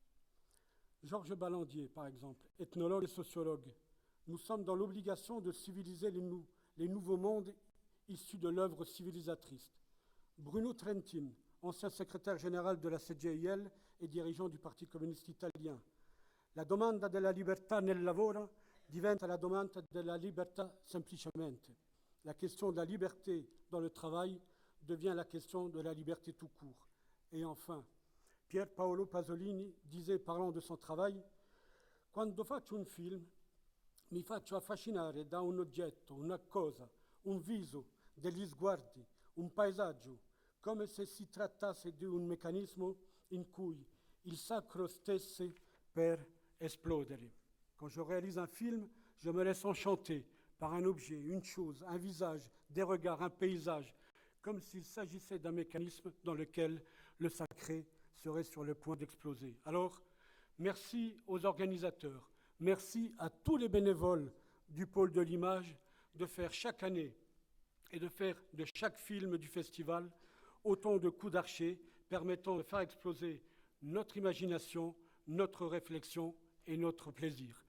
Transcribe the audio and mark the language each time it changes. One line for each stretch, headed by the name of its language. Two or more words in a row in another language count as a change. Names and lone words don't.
French: Georges Ballandier, par exemple, ethnologue et sociologue, nous sommes dans l'obligation de civiliser les nouveaux mondes issus de l'œuvre civilisatrice. Bruno Trentin, ancien secrétaire général de la CGIL et dirigeant du Parti communiste italien.
Italian: La domanda della libertà nel lavoro diventa la domanda della libertà semplicemente.
French: La question de la liberté dans le travail devient la question de la liberté tout court. Et enfin, Pier Paolo Pasolini disait, parlant de son travail,
Italian: « Quando faccio un film, mi faccio affascinare da un oggetto, una cosa, un viso, degli sguardi, un paesaggio, come se si trattasse di un meccanismo in cui il sacro stesse per esplodere.
French: Quand je réalise un film, je me laisse enchanter par un objet, une chose, un visage, des regards, un paysage, comme s'il s'agissait d'un mécanisme dans lequel le sacré serait sur le point d'exploser. Alors, merci aux organisateurs, merci à tous les bénévoles du pôle de l'image de faire chaque année et de faire de chaque film du festival autant de coups d'archet permettant de faire exploser notre imagination, notre réflexion et notre plaisir.